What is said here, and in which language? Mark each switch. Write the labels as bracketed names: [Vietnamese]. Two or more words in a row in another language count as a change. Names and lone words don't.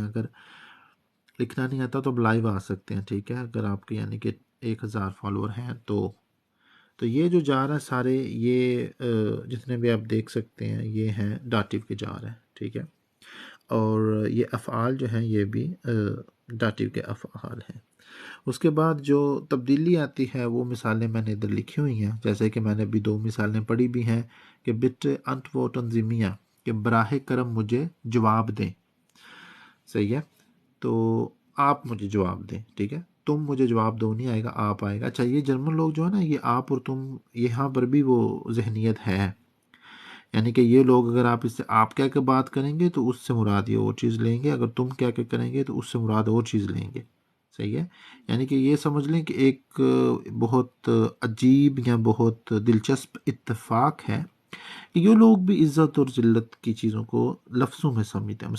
[Urdu] اگر لکھنا نہیں آتا تو آپ لائیو آ سکتے ہیں، ٹھیک ہے، اگر آپ کے یعنی کہ 1000 فالوور ہیں تو یہ جو جار ہے سارے، یہ جتنے بھی آپ دیکھ سکتے ہیں یہ ہیں ڈاٹیو کے جار ہیں، ٹھیک ہے، اور یہ افعال جو ہیں یہ بھی ڈاٹیو کے افعال ہیں۔ اس کے بعد جو تبدیلی آتی ہے وہ مثالیں میں نے ادھر لکھی ہوئی ہیں، جیسے کہ میں نے ابھی 2 مثالیں پڑھی بھی ہیں کہ [German] bitte antworten Sie mir، [Urdu] کہ براہ کرم مجھے جواب دیں، صحیح ہے، تو آپ مجھے جواب دیں، ٹھیک ہے، تم مجھے جواب دو نہیں آئے گا، آپ آئے گا۔ اچھا، یہ جرمن لوگ جو ہے نا، یہ آپ اور تم، یہاں پر بھی وہ ذہنیت ہے، یعنی کہ یہ لوگ اگر آپ اس سے آپ کہہ کے بات کریں گے تو اس سے مراد یہ اور چیز لیں گے، اگر تم کہہ کے کریں گے تو اس سے مراد اور چیز لیں گے، صحیح ہے، یعنی کہ یہ سمجھ لیں کہ ایک بہت عجیب یا بہت دلچسپ اتفاق ہے کہ یہ لوگ بھی عزت اور ذلت کی چیزوں کو لفظوں میں سمجھتے ہیں۔